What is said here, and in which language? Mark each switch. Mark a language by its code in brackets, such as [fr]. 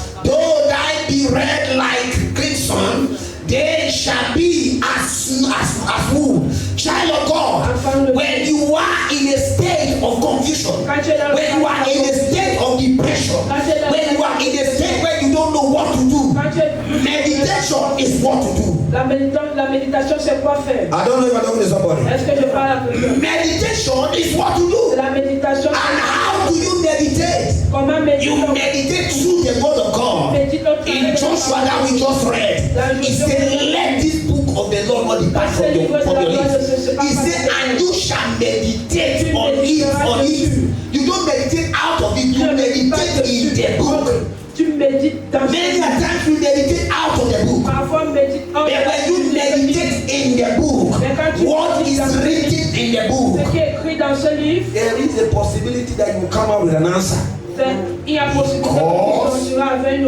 [en] Though thy be red like crimson, they shall be as wool. Child of God, when you are in a state of confusion, when you are in a state of depression, when you are in a state where you don't know what to do, meditation is what to do. [fr] La méditation, c'est quoi faire? [en] I don't know if I'm talking to somebody. [fr] Est-ce que je parle à quelqu'un? [en] Meditation is what to do. [fr] La méditation, [en] And how do you meditate? [fr] comment méditer? [en] You meditate through the word of God. In Joshua that we just read, he said, let this book of the Lord not depart from your lips. He said, and you shall meditate on it. You don't meditate out of it, you meditate in the book. [fr] Tu médites dans [en] Many a times we meditate out of the book. [fr] Parfois médite [en] But when you meditate in the book, what is written in the [fr] Ce [en] book, [fr] qui est écrit dans ce livre, [en] there is a possibility that you will come out with an answer. [fr] il y a possibilité que tu sortiras avec une